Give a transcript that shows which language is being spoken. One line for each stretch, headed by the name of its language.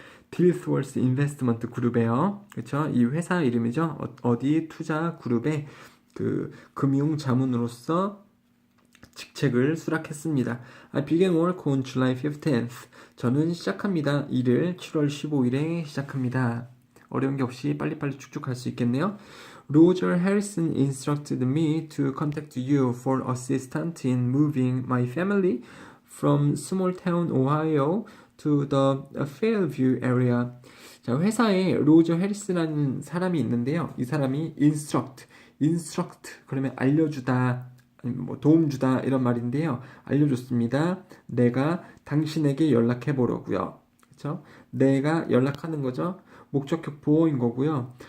Korean: Dealsworth Investment 그룹에요. 그렇죠? 이 회사 이름이죠. 어디 투자 그룹의 그 금융자문으로서 직책을 수락했습니다.
English: I began work on July 15th.
Korean: 저는 시작합니다. 일을 7월 15일에 시작합니다. 어려운 게 없이 빨리빨리 쭉쭉 갈 수 있겠네요.
English: Roger Harrison instructed me to contact you for assistance in moving my family from small town Ohio to the Fairview area.
Korean: 자, 회사에 로저 해리스라는 사람이 있는데요. 이 사람이 instruct 그러면 알려주다 뭐 도움 주다 이런 말인데요. 알려줬습니다. 내가 당신에게 연락해 보려고요. 그렇죠? 내가 연락하는 거죠. 목적격 보어인 거고요.